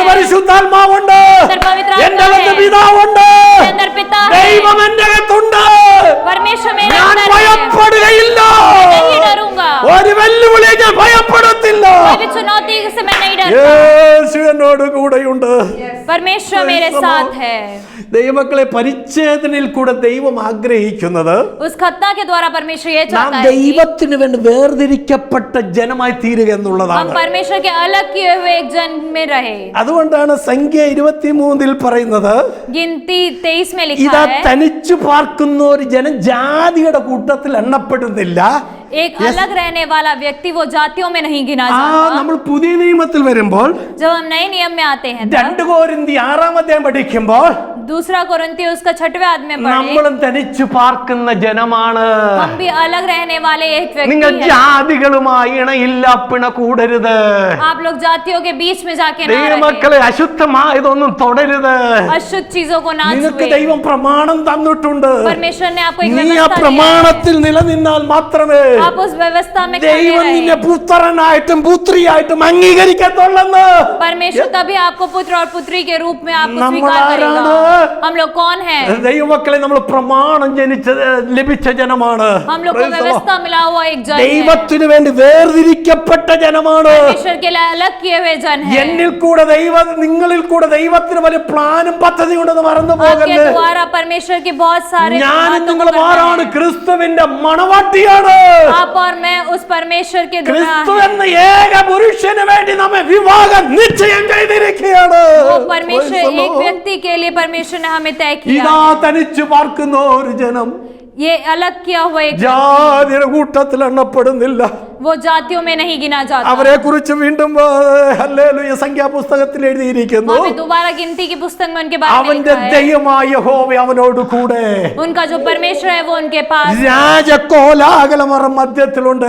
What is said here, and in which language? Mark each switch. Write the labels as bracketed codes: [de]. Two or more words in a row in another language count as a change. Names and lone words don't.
[hi] मसीह है। [ml] പരിശുദ്ധാത്മാവുണ്ട്, [hi] अंदर पवित्र आत्मा [ml] എന്റെ അകത്ത് [hi] है। [ml] പിതാവുണ്ട്, [hi] मेरे अंदर पिता है। [ml] ദൈവം എന്റെ അകത്തുണ്ട്. [hi] परमेश्वर मेरे [ml] ഞാൻ [hi] अंदर है। [ml] ഭയപ്പെടുകയില്ല. [hi] मैं नहीं डरूंगा। [ml] ഒരു വെല്ലുവിളി ഞാൻ ഭയപ്പെടത്തില്ല. [hi] कोई भी चुनौती से मैं नहीं डरता। [ml] യേശു എന്നോട് കൂടെയുണ്ട്. [hi] परमेश्वर [en] Praise [hi] मेरे [en] the [hi] साथ [en] Lord. [hi] है। [ml] ദൈവമക്കളെ പരിച്ഛേദനയിൽ കൂടെ ദൈവം ആഗ്രഹിക്കുന്നത് [hi] उस खतना के द्वारा परमेश्वर ये [ml] നാം [hi] चाहता है कि [ml] ദൈവത്തിന് വേണ്ടി വേർതിരിക്കപ്പെട്ട ജനമായി തീരുക [hi] हम [ml] എന്നുള്ളതാണ്. [hi] परमेश्वर के अलग किए हुए एक जन में रहे। [ml] അതുകൊണ്ടാണ് സംഖ്യ 23 പറയുന്നത് [hi] गिनती 23 में लिखा [ml] ഇതാ [hi] है [ml] തനിച്ചു പാർക്കുന്ന ഒരു ജനം ജാതിയുടെ കൂട്ടത്തിൽ എണ്ണപ്പെടുന്നില്ല. [hi] एक अलग रहने वाला व्यक्ति वो जातियों में नहीं गिना [ml] ആ [hi] जाता। [ml] നമ്മൾ പുതിയ നിയമത്തിൽ വരുമ്പോൾ [hi] जब हम नए नियम में आते हैं [ml] 2 കൊരിന്ത്യർ 6-ാം അധ്യായം പഠിക്കുമ്പോൾ [hi] दूसरा कोरिन्थियों उसका 6वें अध्याय में पढ़े [ml] നമ്മളും തനിച്ചു പാർക്കുന്ന ജനമാണ്. [hi] हम भी अलग रहने वाले एक [ml] നിങ്ങൾ [hi] व्यक्ति हैं। [ml] ജാതികളുമായി ഇണയില്ല പിണ കൂടരുത്. [hi] आप लोग जातियों के बीच में जाके ना रहे। [ml] ദൈവമക്കളെ അശുദ്ധമായതൊന്നും തുടരുത്. [hi] अशुद्ध चीजों को ना [ml] നിനക്ക് [hi] छुए। [ml] ദൈവം പ്രമാണം തന്നിട്ടുണ്ട്. [hi] परमेश्वर ने आपको एक [ml] നീ ആ [hi] व्यवस्था दी है। [ml] പ്രമാണത്തിൽ നിലനിന്നാൽ മാത്രമേ [hi] आप उस व्यवस्था में खड़े [ml] ദൈവം നിന്നെ [hi] रहें। [ml] പുത്രനായിട്ടും പുത്രിയായിട്ടും അംഗീകരിക്കത്തുള്ളെന്ന്. [hi] परमेश्वर तभी आपको पुत्र और पुत्री के रूप में आपको [ml] നമ്മൾ [hi] स्वीकार [ml] ആരാണ്? [hi] करेगा। हम लोग कौन हैं? [ml] ദൈവമക്കളെ, നമ്മൾ പ്രമാണം ലഭിച്ച ജനമാണ്. [hi] हम लोग को व्यवस्था मिला हुआ एक जन है, [ml] ദൈവത്തിനു വേണ്ടി വേർതിരിക്കപ്പെട്ട ജനമാണ്. [hi] परमेश्वर के लिए अलग किए हुए जन है. [ml] എന്നിൽ കൂടെ നിങ്ങളിൽ കൂടെ ദൈവത്തിന് വലിയ പ്ലാനും പദ്ധതി ഉണ്ടെന്ന് മറന്നു [hi] आपके [ml] പോകരുത്. [hi] द्वारा परमेश्वर के बहुत सारे [ml] ഞാനും [hi] बातों को [ml] നിങ്ങളും [hi] करना [ml] ആരാണ്? [hi] है. [ml] ക്രിസ്തുവിന്റെ മണവാട്ടിയാണ്. [hi] आप और मैं उस परमेश्वर के दुल्हा [ml] ക്രിസ്തു [hi] हैं. [ml] എന്ന ഏക പുരുഷന് വേണ്ടി നമ്മെ വിവാഹം നിശ്ചയം ചെയ്തിരിക്കുകയാണ്. [hi] वो परमेश्वर एक व्यक्ति के लिए परमेश्वर ने हमें तय किया. [ml] ഇതാ തനിച്ചു പാർക്കുന്ന ഒരു ജനം [hi] ये अलग किया हुआ एक [ml] ജാതിയുടെ കൂട്ടത്തിൽ എണ്ണപ്പെടുന്നില്ല. [hi] वो जातियों में नहीं गिना जाता. [ml] അവരെ കുറിച്ച് വീണ്ടും ഹല്ലേലൂയ സംഖ്യാപുസ്തകത്തിൽ എഴുതിയിരിക്കുന്നു. [hi] वहाँ पे दोबारा गिनती की पुस्तक में उनके बारे में [ml] അവന്റെ [hi] लिखा है. [ml] ദൈവമായ യഹോവ അവനോട് കൂടെ. [hi] उनका जो परमेश्वर है वो उनके पास. [ml] രാജകോലാഹലമറ മധ്യത്തിലുണ്ട്.